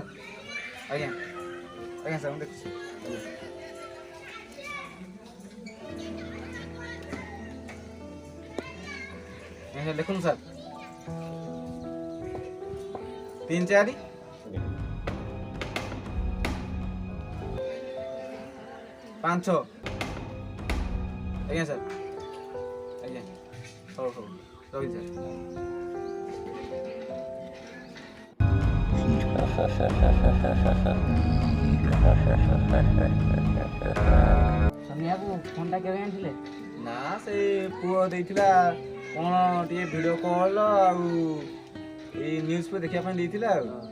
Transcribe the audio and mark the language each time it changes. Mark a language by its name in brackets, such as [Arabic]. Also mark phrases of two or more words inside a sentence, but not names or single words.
[Odia] ଆଜ୍ଞା ଆଜ୍ଞା ସର ଦେଖୁ ଆଜ୍ଞା ଦେଖୁନ ସର 3 4 5 6 ଆଜ୍ଞା ସର ଆଜ୍ଞା ହୋ ହୋ ରହି ସର। ସନ୍ଧ୍ୟା ବାବୁ ଫୋନଟା କେବେ ଆଣିଥିଲେ? ନା ସେ ପୁଅ ଦେଇଥିଲା କ'ଣ ଟିକେ [English] video call [Odia] ଆଉ ଏଇ [English] news paper [Odia] ଦେଖିବା ପାଇଁ ଦେଇଥିଲା ଆଉ।